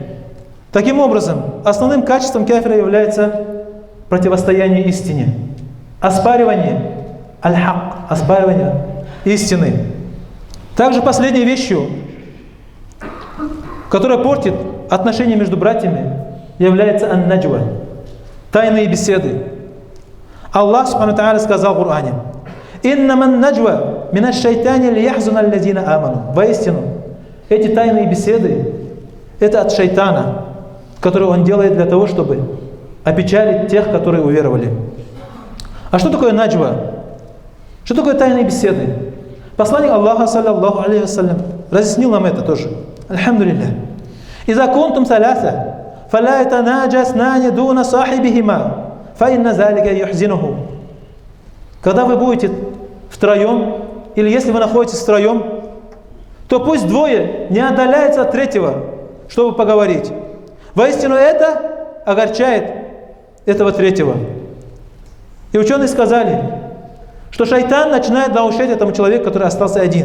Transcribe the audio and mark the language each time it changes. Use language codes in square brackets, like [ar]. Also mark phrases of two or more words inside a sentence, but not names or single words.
[ru] Таким образом, основным качеством кафира является противостояние истине, оспаривание аль-хак, оспаривание истины. Также последней вещью, которая портит отношения между братьями, является ан-наджва, тайные беседы. [ar] Аллах, سبحانه وتعالى, [ru] сказал в Коране: [ar] «إنما النجوى من الشيطان ليحزن الذين آمنوا». [ru] Воистину, эти тайные беседы — это от шайтана, который он делает для того, чтобы опечалить тех, которые уверовали. А что такое наджва? Что такое тайные беседы? Посланник Аллаха, [ar] صلى الله عليه وسلم, [ru] разъяснил нам это тоже. Альхамдулиллах. [ar] «إذا كنتم ثلاثة فلا يتناجى اثنان دون صاحبهما فإن ذلك يحزنه». [ru] Когда вы будете втроем, или если вы находитесь втроем, то пусть двое не отдаляются от третьего, чтобы поговорить. Воистину это огорчает этого третьего. И ученые сказали, что шайтан начинает научать этому человеку, который остался один.